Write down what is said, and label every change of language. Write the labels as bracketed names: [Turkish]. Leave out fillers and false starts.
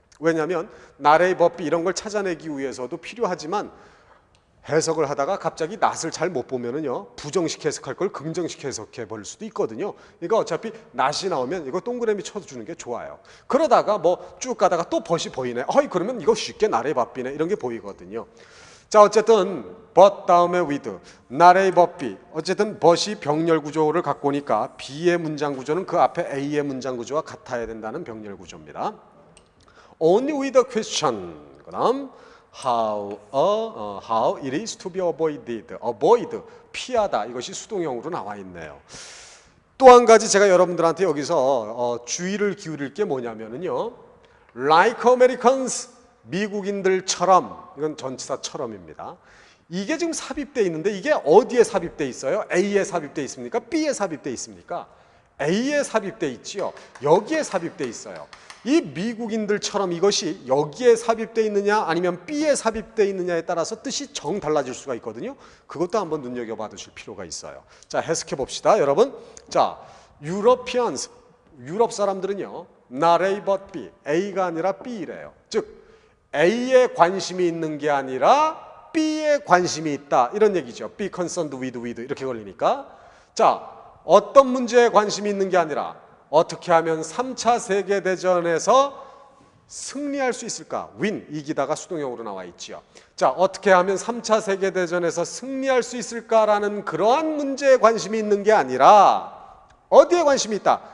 [Korean] 왜냐하면 [English] not A but B [Korean] 이런 걸 찾아내기 위해서도 필요하지만 해석을 하다가 갑자기 not을 잘 못 보면은요 부정식 해석할 걸 긍정식 해석해 버릴 수도 있거든요. 그러니까 어차피 not이 나오면 이거 동그라미 쳐주는 게 좋아요. 그러다가 뭐 쭉 가다가 또 but이 보이네. 그러면 이거 쉽게 [English] not A but B [Korean] 네 이런 게 보이거든요. 자 어쨌든 [English] but [Korean] 다음에 [English] with, not A but B. [Korean] 어쨌든 but이 병렬 구조를 갖고 오니까 B의 문장 구조는 그 앞에 A의 문장 구조와 같아야 된다는 병렬 구조입니다. [English] Only with a question. [Korean] 그다음 [English] how it is to be avoided. [Korean] avoid 피하다 이것이 수동형으로 나와 있네요. 또 한 가지 제가 여러분들한테 여기서 주의를 기울일 게 뭐냐면은요. [English] Like Americans [Korean] 미국인들처럼 이건 전치사처럼입니다. 이게 지금 삽입되어 있는데 이게 어디에 삽입되어 있어요? A에 삽입되어 있습니까? B에 삽입되어 있습니까? A에 삽입되어 있지요. 여기에 삽입되어 있어요. 이 미국인들처럼 이것이 여기에 삽입되어 있느냐 아니면 B에 삽입되어 있느냐에 따라서 뜻이 정 달라질 수가 있거든요. 그것도 한번 눈여겨봐 두실 필요가 있어요. 자, 해석해 봅시다, 여러분. 자, Europeans, 유럽 사람들은요, [English] not A but B, [Korean] A가 아니라 B래요. 즉, A에 관심이 있는 게 아니라 B에 관심이 있다 이런 얘기죠. [English] Be concerned with [Korean] 이렇게 걸리니까. 자, 어떤 문제에 관심이 있는 게 아니라 어떻게 하면 3차 세계대전에서 승리할 수 있을까? win, 이기다가 수동형으로 나와 있지요. 자, 어떻게 하면 3차 세계대전에서 승리할 수 있을까라는 그러한 문제에 관심이 있는 게 아니라 어디에 관심이 있다?